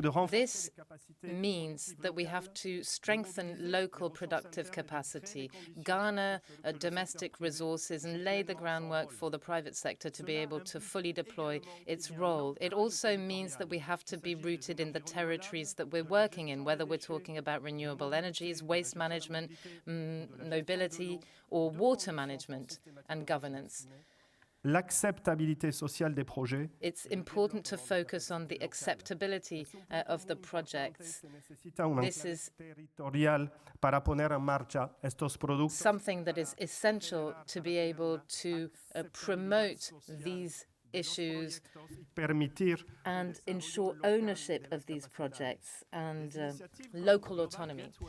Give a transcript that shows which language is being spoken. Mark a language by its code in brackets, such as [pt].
[en] This means that we have to strengthen local productive capacity, garner domestic resources, and lay the groundwork for the private sector to be able to fully deploy its role. It also means that we have to be rooted in the territories that we're working in, whether we're talking about renewable energies, waste management, mobility, or water management and governance. [fr] L'acceptabilité sociale des projets. [en] It's important to focus on the acceptability of the projects. This is something that is essential to be able to promote these issues and ensure ownership of these projects and local autonomy.